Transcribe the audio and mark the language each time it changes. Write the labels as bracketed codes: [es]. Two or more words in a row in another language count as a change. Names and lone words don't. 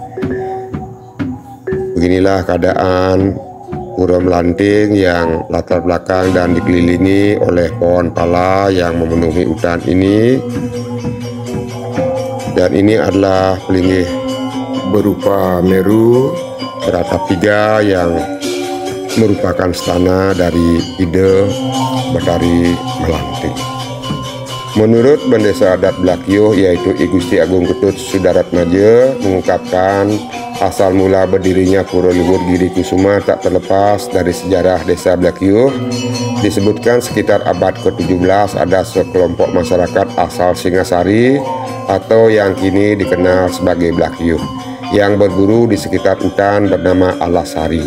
[id] Beginilah keadaan Pura Melanting yang latar belakang dan dikelilingi oleh pohon pala yang memenuhi hutan ini. Dan ini adalah pelinggih berupa Meru beratap 3 yang merupakan stana dari Ida Betari Melanting. Menurut Bendesa Adat Blakyo, yaitu I Gusti Agung Ketut Sudaratmaja, mengungkapkan asal mula berdirinya Pura Luhur Giri Kusuma tak terlepas dari sejarah Desa Blakyo. Disebutkan sekitar abad ke-17 ada sekelompok masyarakat asal Singasari atau yang kini dikenal sebagai Blakyo yang berburu di sekitar hutan bernama Alasari.